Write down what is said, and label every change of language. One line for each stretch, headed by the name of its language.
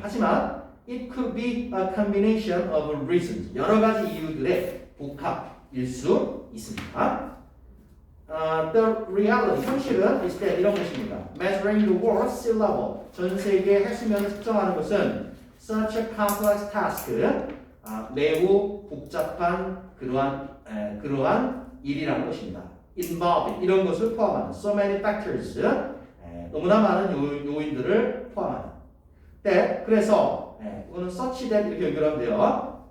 Korean: 하지만
English: it could be a combination of reasons.
Korean: 여러 가지 이유들의 복합일 수 있습니다.
English: The reality,
Korean: 현실은
English: is that
Korean: 이런 것입니다.
English: Measuring the world sea level,
Korean: 전 세계 해수면을 측정하는 것은
English: such a complex task,
Korean: 매우 복잡한 그러한 일이라는 것입니다. involving 이런 것을 포함하는
English: so many factors
Korean: 너무나 많은 요인들을 포함하는 그래서 이거는
English: such that
Korean: 이렇게 연결하면 돼요.